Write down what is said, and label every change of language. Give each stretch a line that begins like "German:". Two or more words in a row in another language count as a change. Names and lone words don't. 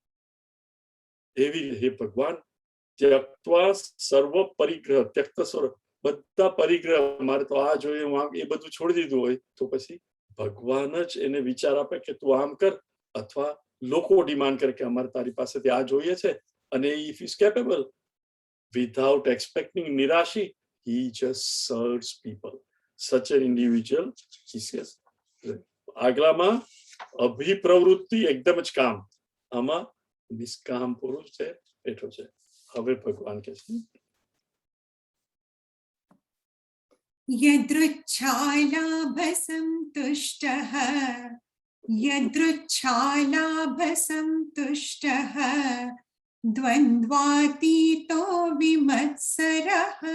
Gujarati: એવી હે ભગવાન
Sanskrit: त्यक्त्वा सर्व परिग्रह, त्यक्त सर्व,
Gujarati: બધા પરિગ્રહ, મારે તો આ જોઈએ, હું આમ, એ બધું છોડી દીધું હોય તો પછી ભગવાન જ એને વિચાર આપે કે તું આમ કર, અથવા લોકો ડિમાન્ડ કરે કે અમારે તારી પાસેથી આ જોઈએ છે, અને
English: if is capable without expecting nirashi, he just serves people. Such an individual, he says.
Gujarati: આગલામાં અભિપ્રવૃત્તિ એકદમ જ કામ, આમાં નિષ્કામ પુરુષ છે, બેઠો છે. હવે ભગવાન કહે છે
Sanskrit: यदृच्छालाभसन्तुष्टः यदृच्छालाभसन्तुष्टः द्वन्द्वातीतो विमत्सरः